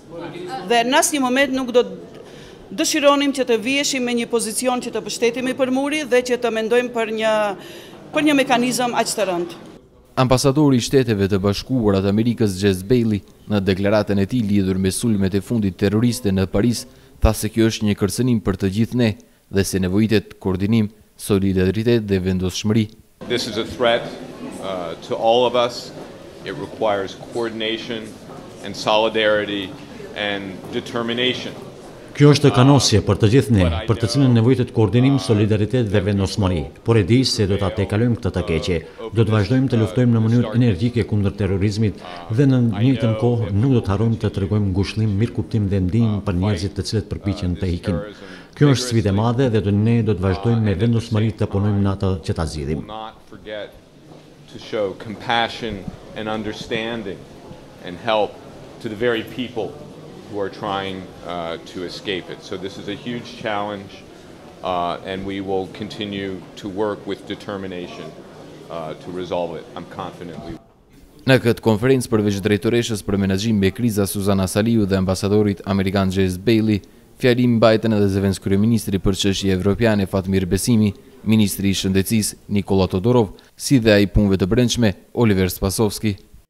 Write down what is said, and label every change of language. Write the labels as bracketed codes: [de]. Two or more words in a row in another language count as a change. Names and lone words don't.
[sq] Dhe në asnjë moment nuk do dëshironim që të viheshim me një pozicion që të mbështetemi për muri dhe që të mendojmë për një mekanizëm aq të rëndë. Ambasadori i Shteteve të Bashkuara të Amerikës Jess Bailey në deklaratën e tij lidhur me sulmet e fundit terroriste në Paris tha se kjo është një kërcënim për të gjithë ne dhe se nevojitet koordinim, solidaritet dhe vendosshmëri. [en] This is a threat to all of us. It requires coordination and solidarity and determination. [sq] Kjo është kanosje për të gjithë ne, për të cilën nevojitet koordinim, solidaritet dhe vendosmëri. Por e di se do ta tejkalojmë këtë të keqe. Do të vazhdojmë të luftojmë në mënyrë energjike kundër terrorizmit dhe në të njëjtën kohë nuk do të harrojmë të tregojmë ngushëllim, mirëkuptim dhe ndihmë për njerëzit të cilët përpiqen të ikin. Kjo është sfidë e madhe dhe ne do të vazhdojmë me vendosmëri të punojmë në atë që ta zgjidhim. [en] To show compassion and understanding and help to the very people who are trying to escape it. So this is a huge challenge and we will continue to work with determination to resolve it. I'm confident we will. [sq] Në këtë konferencë përveç drejtoreshës për menaxhim me kriza Suzana Saliu dhe ambasadorit amerikan Jess Bailey, fjalim mbajtën edhe zëvendës kryeministri për çështje evropiane Fatmir Besimi, ministri i shëndetësisë Nikola Todorov, si dhe ai punëve të brendshme Oliver Spasovski.